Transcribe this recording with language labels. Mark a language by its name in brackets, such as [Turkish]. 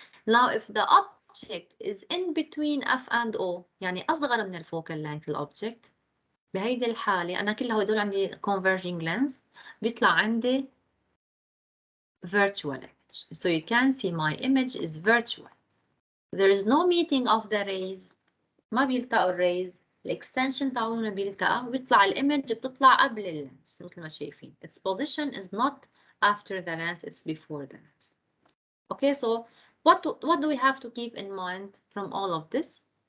[Arabic] Now if the object is in between F and O يعني أصغر من الفوكال length الأوبجكت، بهيدي الحالة أنا كل هدول عندي converging lens بيطلع عندي virtual image. [English] So you can see my image is virtual. There is no meeting of the rays. [Arabic] ما بيلتقوا الريز، الاكستنشن تاعونه بيلتقى وبيطلع الايمج بتطلع قبل اللينس مثل ما شايفين. [English] Its position is not after the lens, it's before the lens. Okay, so what do we have to keep in mind from all of this?